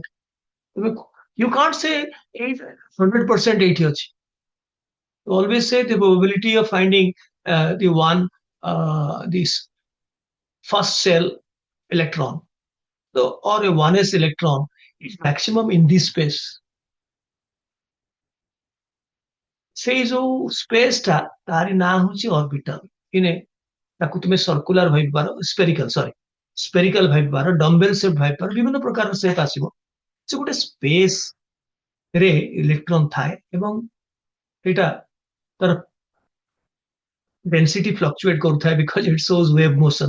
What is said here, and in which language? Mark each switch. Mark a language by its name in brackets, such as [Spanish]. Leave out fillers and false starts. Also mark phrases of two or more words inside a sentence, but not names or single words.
[English] You can't say 100% 80. Always say the probability of finding the one this first cell electron, so, or a 1s electron is maximum in this space. [Odia] ସେଇ ଯୋଉ ସ୍ପେସ ଟା ତାରି ନାଁ ହଉଛି ଅର୍ବିଟାଲ। ଇନେ ତାକୁ ତୁମେ ସର୍କୁଲାର ଭାବିପାର, ସ୍ପେରିକାଲ ସରି ସ୍ପେରିକାଲ ଭାବିପାର, [English] dumbbell shape [Odia] ଭାବିପାର, ବିଭିନ୍ନ ପ୍ରକାର ସେପ୍ ଆସିବ। ସେ ଗୋଟେ ସ୍ପେସ ରେ ଇଲେକ୍ଟ୍ରନ ଥାଏ ଏବଂ ଏଇଟା ତାର [English] density fluctuate [Odia] କରୁଥାଏ [English] because it shows wave motion.